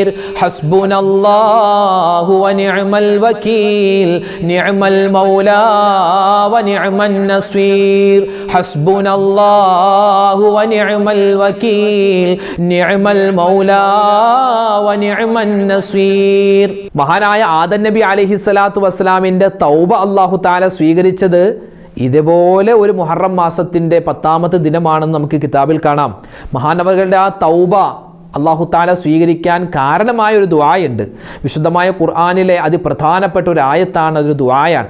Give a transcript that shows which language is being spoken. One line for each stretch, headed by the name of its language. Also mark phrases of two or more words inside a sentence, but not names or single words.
Arabic: حسبنا الله ونعم الوكيل نعم المولى ونعم النصير. حسبنا الله ونعم الوكيل نعم المولى ونعم النصير.
Malayalam: മഹാനായ ആദം നബി
Arabic: عليه الصلاة والسلام
Malayalam: തൗബ
Arabic: الله تعالى
Malayalam: സ്വീകരിച്ചത് ഇതുപോലെ ഒരു മുഹറം മാസത്തിന്റെ 10ാമത്തെ ദിനമാണെന്ന് നമുക്ക് കിതാബിൽ കാണാം. മഹാനവറുകളുടെ ആ തൗബ
Arabic: الله تعالى
Malayalam: സ്വീകരിക്കാൻ കാരണമായ ഒരു ദുആയുണ്ട്. വിശുദ്ധമായ ഖുർആനിലെ അതിപ്രധാനപ്പെട്ട ഒരു ആയത്താണ്, അതൊരു ദുആയാണ്.